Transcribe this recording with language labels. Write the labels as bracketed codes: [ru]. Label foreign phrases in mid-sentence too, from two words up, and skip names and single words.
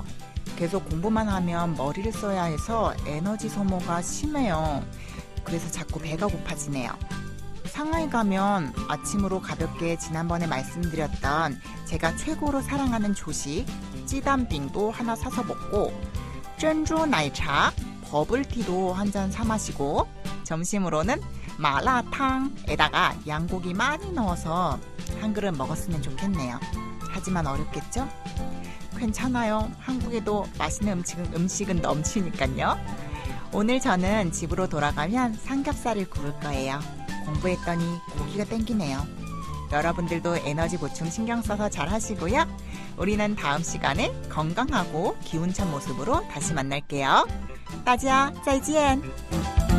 [ko] 계속 공부만 하면 머리를 써야 해서 에너지 소모가 심해요. 그래서 자꾸 배가 고파지네요. 상하이 가면 아침으로 가볍게 지난번에 말씀드렸던 제가 최고로 사랑하는 조식 찌담빙도 하나 사서 먹고 珍珠奶茶, 버블티도 한 잔 사 마시고 점심으로는 마라탕에다가 양고기 많이 넣어서 한 그릇 먹었으면 좋겠네요. 하지만 어렵겠죠? 괜찮아요. 한국에도 맛있는 음식은 넘치니까요. 오늘 저는 집으로 돌아가면 삼겹살을 구울 거예요. 공부했더니 고기가 땡기네요. 여러분들도 에너지 보충 신경 써서 잘 하시고요. 우리는 다음 시간에 건강하고 기운찬 모습으로 다시 만날게요. [zh] 大家再见。